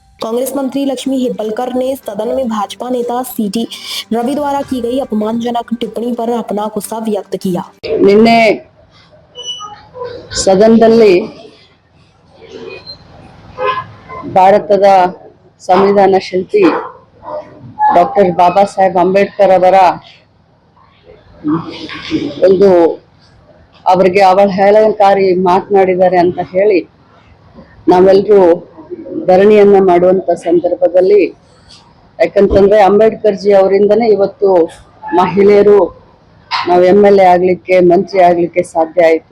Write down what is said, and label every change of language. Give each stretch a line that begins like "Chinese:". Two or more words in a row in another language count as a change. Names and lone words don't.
Hindi: कांग्रेस मंत्री लक्ष्मी हेब्बलकर ने सदन में भाजपा नेता सीटी रवि द्वारा की गई अपमानजनक टिप्पणी पर अपना गुस्सा व्यक्त किया।
Kannada: ನಿನ್ನೆ ಸದನದಲ್ಲಿ ಭಾರತದ ಸಂವಿಧಾನ ಶಿಲ್ಪಿ ಡಾಕ್ಟರ್ ಬಾಬಾ ಸಾಹೇಬ್ ಅಂಬೇಡ್ಕರ್ ಅವರ ಒಂದು ಅವರಿಗೆ ಅವಹೇಳನಕಾರಿ ಮಾತನಾಡಿದ್ದಾರೆ ಅಂತ ಹೇಳಿ ನಾವೆಲ್ಲರೂ ಧರಣಿಯನ್ನ ಮಾಡುವಂತ ಸಂದರ್ಭದಲ್ಲಿ, ಯಾಕಂತಂದ್ರೆ ಅಂಬೇಡ್ಕರ್ ಜಿ ಅವರಿಂದನೇ ಇವತ್ತು ಮಹಿಳೆಯರು ನಾವು MLA ಆಗ್ಲಿಕ್ಕೆ, ಮಂತ್ರಿ ಆಗ್ಲಿಕ್ಕೆ ಸಾಧ್ಯ ಆಯಿತು.